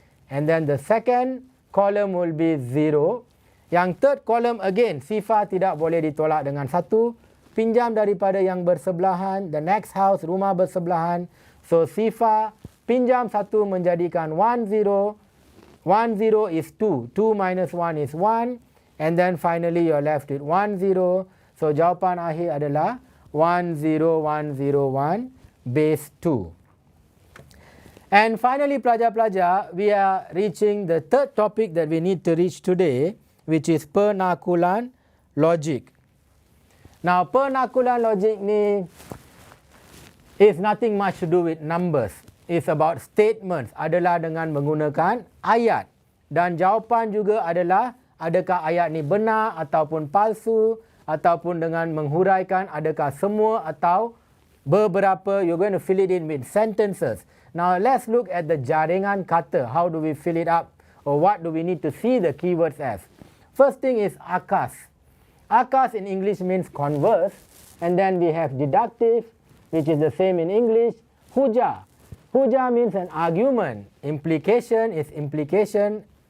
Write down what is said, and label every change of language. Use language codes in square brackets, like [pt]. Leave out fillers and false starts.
[en] And then the second column will be 0. Yang third column again, [ms] sifar tidak boleh ditolak dengan 1. Pinjam daripada yang bersebelahan, [en] the next house, [ms] rumah bersebelahan. So sifar, pinjam 1 menjadikan 1, 0. [en] 1, 0 is 2. 2 minus 1 is 1. And then finally you're left with 1, 0. [ms] So jawapan akhir adalah 1, 0, 1, 0, 1 base 2. [en] And finally pelajar-pelajar, we are reaching the third topic that we need to reach today, which is penakulan logik. Now penakulan logik ni is nothing much to do with numbers. It's about statements, [ms] adalah dengan menggunakan ayat. Dan jawapan juga adalah adakah ayat ni benar ataupun palsu, ataupun dengan menghuraikan adakah semua atau beberapa. [en] You're going to fill it in with sentences. Now let's look at the jaringan kata. How do we fill it up, or what do we need to see the keywords as? First thing is akas. Akas in English means converse, and then we have deductive, which is the same in English. Huja. Huja means an argument. Implication is implication.